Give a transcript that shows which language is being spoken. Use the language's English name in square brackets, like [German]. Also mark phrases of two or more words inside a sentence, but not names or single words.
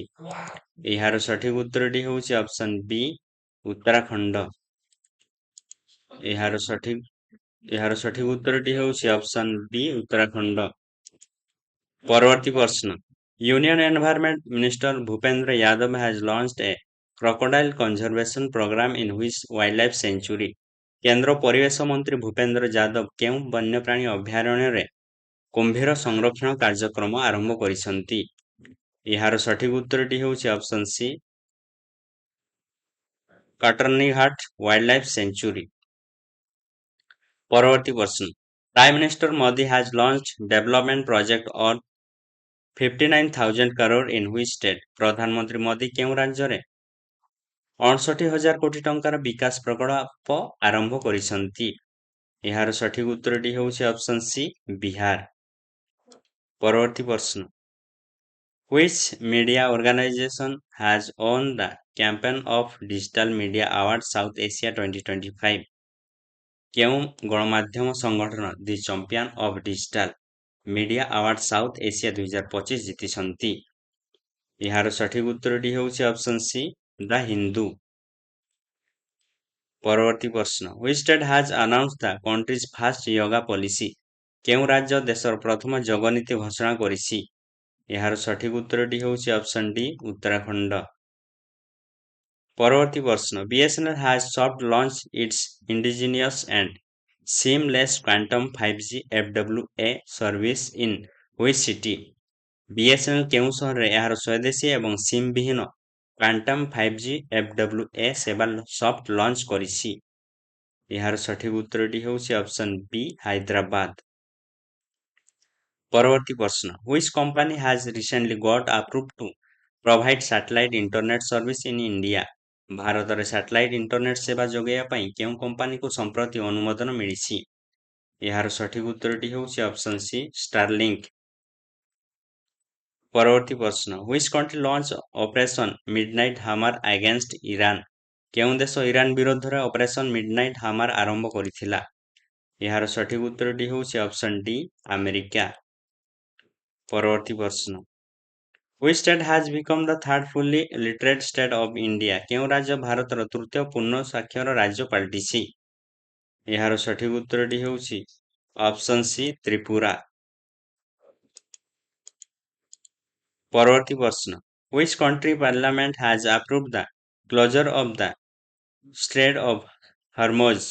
[Odia] ଏହାର ସଠିକ ଉତ୍ତରଟି ହେଉଛି [English] option B [Odia] ଉତ୍ତରାଖଣ୍ଡ। ଏହାର ସଠିକ ଉତ୍ତରଟି ହେଉଛି [English] option B [Odia] ଉତ୍ତରାଖଣ୍ଡ। ପରବର୍ତ୍ତୀ ପ୍ରଶ୍ନ, [English] union environment minister ଭୂପେନ୍ଦ୍ର ଯାଦବ has launched a crocodile conservation program in which wildlife sanctuary? [Odia] କେନ୍ଦ୍ର ପରିବେଶ ମନ୍ତ୍ରୀ ଭୂପେନ୍ଦ୍ର ଯାଦବ କେଉଁ ବନ୍ୟପ୍ରାଣୀ ଅଭୟାରଣ୍ୟରେ କୁମ୍ଭୀର ସଂରକ୍ଷଣ କାର୍ଯ୍ୟକ୍ରମ ଆରମ୍ଭ କରିଛନ୍ତି? ଏହାର ସଠିକ ଉତ୍ତରଟି ହେଉଛି [English] option C Katarniaghat wildlife sanctuary. [Odia] ପରବର୍ତ୍ତୀ ପ୍ରଶ୍ନ, [English] prime minister ମୋଦି has launched development project on 59,000 crore in which state? [Odia] ପ୍ରଧାନମନ୍ତ୍ରୀ ମୋଦି କେଉଁ ରାଜ୍ୟରେ 59,000 କୋଟି ଟଙ୍କାର ବିକାଶ ପ୍ରକଳ୍ପ ଆରମ୍ଭ କରିଛନ୍ତି? ଏହାର ସଠିକ ଉତ୍ତରଟି ହେଉଛି [English] option C [Odia] ବିହାର। ପରବର୍ତ୍ତୀ ପ୍ରଶ୍ନ, [English] which media organization has won the campaign of digital media award South Asia 2025? [Odia] କେଉଁ ଗଣମାଧ୍ୟମ ସଂଗଠନ ଦି ଚାମ୍ପିୟନ ଅଫ୍ ଡିଜିଟାଲ ମିଡିଆ ଆୱାର୍ଡ ସାଉଥ ଏସିଆ 2025 ଜିତିଛନ୍ତି? ଏହାର ସଠିକ ଉତ୍ତରଟି ହେଉଛି [English] option C [Odia] ଦ ହିନ୍ଦୁ। ପରବର୍ତ୍ତୀ ପ୍ରଶ୍ନ, [English] which state has announced the country's first yoga policy? [Odia] କେଉଁ ରାଜ୍ୟ ଦେଶର ପ୍ରଥମ ଯୋଗ ନୀତି ଘୋଷଣା କରିଛି? ଏହାର ସଠିକ ଉତ୍ତରଟି ହେଉଛି [English] option D [Odia] ଉତ୍ତରାଖଣ୍ଡ। ପରବର୍ତ୍ତୀ ପ୍ରଶ୍ନ, [English] BSNL has soft launched its indigenous and seamless quantum 5G FWA service in which city? [Odia] BSNL କେଉଁ ସହରରେ ଏହାର ସ୍ୱଦେଶୀ ଏବଂ ସିମ୍ ବିହୀନ କ୍ୱାଣ୍ଟମ୍ 5G FWA ସେବା [English] soft launch [Odia] କରିଛି? ଏହାର ସଠିକ ଉତ୍ତରଟି ହେଉଛି [English] option B [Odia] ହାଇଦ୍ରାବାଦ। ପରବର୍ତ୍ତୀ ପ୍ରଶ୍ନ, [English] which company has recently got approved to provide satellite internet service in India? [Odia] ଭାରତରେ [English] satellite internet [Odia] ସେବା ଯୋଗାଇବା ପାଇଁ କେଉଁ କମ୍ପାନୀକୁ ସମ୍ପ୍ରତି ଅନୁମୋଦନ ମିଳିଛି? ଏହାର ସଠିକ ଉତ୍ତରଟି ହେଉଛି [English] option C [Odia] ଷ୍ଟାରଲିଙ୍କ। ପରବର୍ତ୍ତୀ ପ୍ରଶ୍ନ, [English] which country launched ଅପରେସନ ମିଡନାଇଟ୍ ହାମର against ଇରାନ? [Odia] କେଉଁ ଦେଶ ଇରାନ ବିରୋଧରେ ଅପରେସନ ମିଡନାଇଟ୍ ହାମର ଆରମ୍ଭ କରିଥିଲା? ଏହାର ସଠିକ ଉତ୍ତରଟି ହେଉଛି [English] option D [Odia] ଆମେରିକା। ପରବର୍ତ୍ତୀ ପ୍ରଶ୍ନ, [English] which state has become the third fully literate state of India? [Odia] କେଉଁ ରାଜ୍ୟ ଭାରତର ତୃତୀୟ ପୂର୍ଣ୍ଣ ସାକ୍ଷର ରାଜ୍ୟ ପାଲଟିଛି? ଏହାର ସଠିକ ଉତ୍ତରଟି ହେଉଛି [English] option C [Odia] ତ୍ରିପୁରା। ପରବର୍ତ୍ତୀ ପ୍ରଶ୍ନ, [English] which country parliament has approved the closure of the Strait of Hormuz?